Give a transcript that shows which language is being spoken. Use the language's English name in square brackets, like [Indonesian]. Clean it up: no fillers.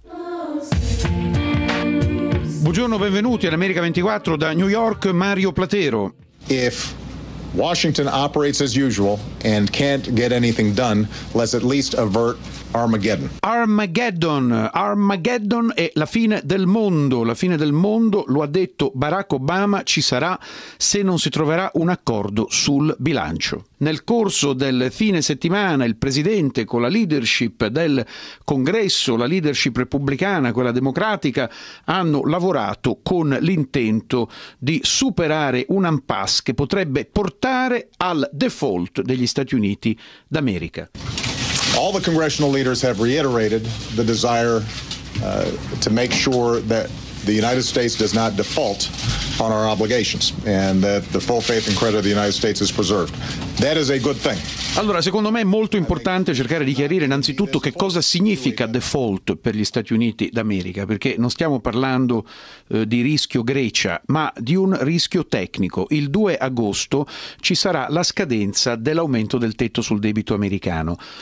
[Italian] Buongiorno, benvenuti all'America 24 da New York, Mario Platero. [English] If Washington operates as usual and can't get anything done, let's at least avert Armageddon. [Italian] Armageddon, Armageddon è la fine del mondo. La fine del mondo, lo ha detto Barack Obama, ci sarà se non si troverà un accordo sul bilancio. Nel corso del fine settimana il presidente, con la leadership del Congresso, la leadership repubblicana, quella democratica, hanno lavorato con l'intento di superare un impasse che potrebbe portare al default degli Stati Uniti d'America. [English] All the congressional leaders have reiterated the desire to make sure that the United States does not default on our obligations and that the full faith and credit of the United States is preserved. That is a good thing. [Italian] Allora, secondo me è molto importante cercare di chiarire innanzitutto che cosa significa default per gli Stati Uniti d'America, perché non stiamo parlando di rischio Grecia, ma di un rischio tecnico. Il 2 agosto ci sarà la scadenza dell'aumento del tetto sul debito americano.